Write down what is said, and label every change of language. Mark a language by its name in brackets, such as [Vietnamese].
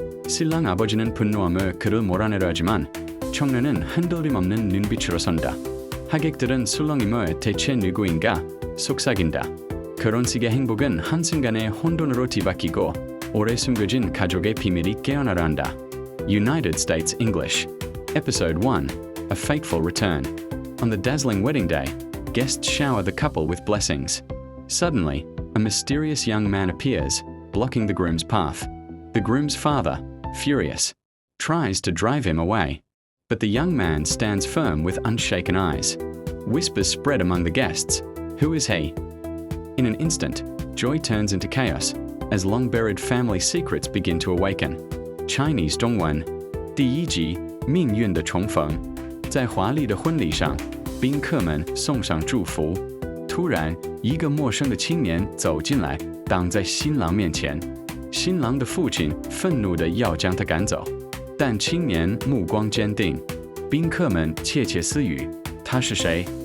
[Korean] 신랑 아버지는 분노하며 그를 몰아내려 하지만 청년은 흔들림 없는 눈빛으로 선다. 하객들은 술렁이며 대체 누구인가 속삭인다. 결혼식의 행복은 한순간에 혼돈으로 뒤바뀌고 오래 숨겨진 가족의 비밀이 깨어나려 한다. [English] United States English Episode 1 A Fateful Return On the dazzling wedding day, guests shower the couple with blessings. Suddenly, a mysterious young man appears, blocking the groom's path. The groom's father, furious, tries to drive him away, but the young man stands firm with unshaken eyes. Whispers spread among the guests. Who is he? In an instant, joy turns into chaos, as long-buried family secrets begin to awaken. [Chinese] Chinese 中文第一集命运的重逢在华丽的婚礼上宾客们送上祝福突然一个陌生的青年走进来挡在新郎面前新郎的父亲愤怒地要将他赶走但青年目光坚定宾客们窃窃私语他是谁